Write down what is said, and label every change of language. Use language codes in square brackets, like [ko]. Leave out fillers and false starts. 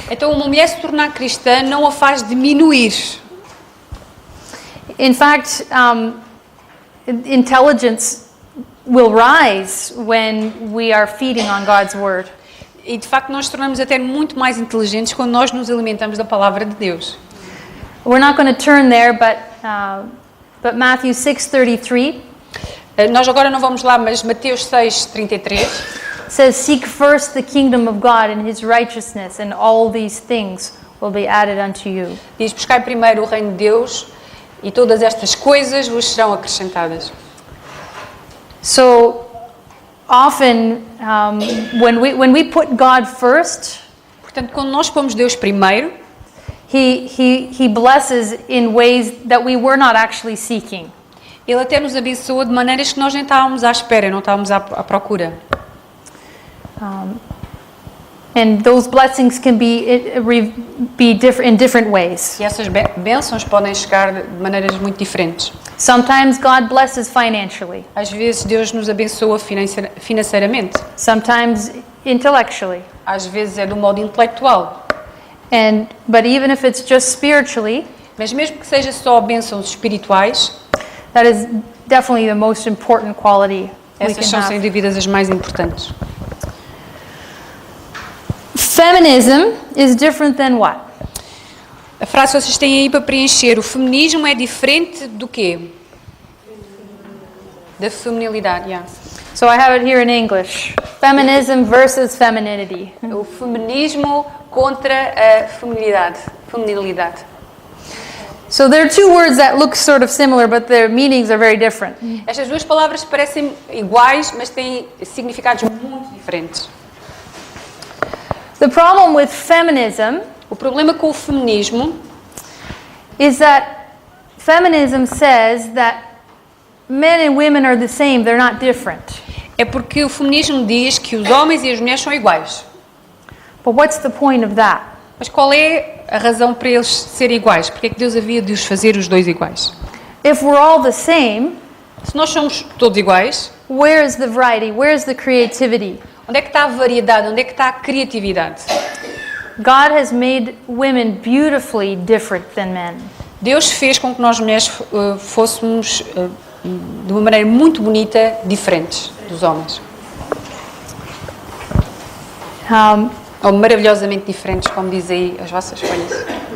[pt] Então, uma mulher se tornar cristã não a faz diminuir. [en] In fact, intelligence will rise when we are feeding on God's word. [pt] E, de facto, nós tornamos até muito mais inteligentes quando nós nos alimentamos da palavra de Deus. [en] We're not going to turn there, but Matthew 6:33 [pt] Nós agora não vamos lá, mas Mateus 6:33 [en] says, "Seek first the kingdom of God and His righteousness, and all these things will be added unto you." [pt] diz: buscai primeiro o reino de Deus e todas estas coisas vos serão acrescentadas. [en] So often, when we put God first, [pt] Portanto, quando nós pomos Deus primeiro, [en] He blesses in ways that we were not actually seeking. [pt] Ele até nos abençoa de maneiras que nós nem estávamos à espera, não estávamos à procura. [en] And those blessings can be different in different ways. [pt] E essas bênçãos podem chegar de maneiras muito diferentes. [en] Sometimes God blesses financially. [pt] Às vezes Deus nos abençoa financeiramente. [en] Sometimes intellectually. [pt] Às vezes é do modo intelectual. [en] But even if it's just spiritually, [pt] Mas mesmo que seja só bênçãos espirituais, [en] that is definitely the most important quality we [pt] essas [en] can [pt] são sem [en] have. [pt] dúvidas as mais importantes. [en] Feminism is different than what? [pt] A frase que vocês têm aí para preencher, o feminismo é diferente do quê? Da feminilidade, yeah. [en] So I have it here in English. Feminism versus femininity. [pt] O feminismo contra a feminilidade. [en] So there are two words that look sort of similar, but their meanings are very different. [pt] Estas duas palavras parecem iguais, mas têm significados muito diferentes. [en] The problem with feminism [pt] O problema com o feminismo [en] is that feminism says that men and women are the same, they're not different. [pt] é porque o feminismo diz que os homens e as mulheres são iguais. [en] But what's the point of that? [pt] Mas qual é a razão para eles serem iguais? Porque é que Deus havia de os fazer os dois iguais? [en] If we're all the same, [pt] Se nós somos todos iguais, [en] where is the variety? Where is the creativity? [pt] onde é que está a variedade? Onde é que está a criatividade? [en] God has made women beautifully different than men. [pt] Deus fez com que nós mulheres fôssemos, de uma maneira muito bonita, diferentes dos homens. Ou maravilhosamente diferentes, como dizem aí as vossas folhas.